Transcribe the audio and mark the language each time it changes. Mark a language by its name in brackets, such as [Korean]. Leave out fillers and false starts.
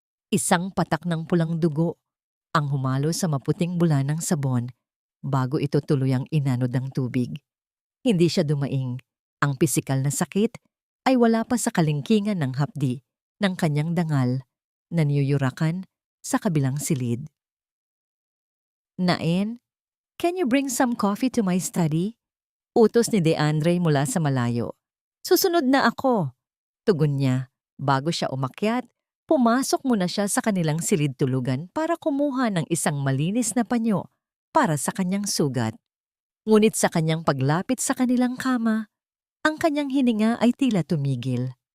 [Filipino] Isang patak ng pulang dugo ang humalo sa maputing bula ng sabon bago ito tuluyang inanod ng tubig. Hindi siya dumaing. Ang pisikal na sakit ay wala pa sa kalingkingan ng hapdi ng kanyang dangal na niyuyurakan sa kabilang silid. [English] Naen, can you bring some coffee to my study? [Filipino] Utos ni Deandre mula sa malayo. Susunod na ako, tugon niya bago siya umakyat Pumasok muna siya sa kanilang silid-tulugan para kumuha ng isang malinis na panyo para sa kanyang sugat. Ngunit sa kanyang paglapit sa kanilang kama, ang kanyang hininga ay tila tumigil.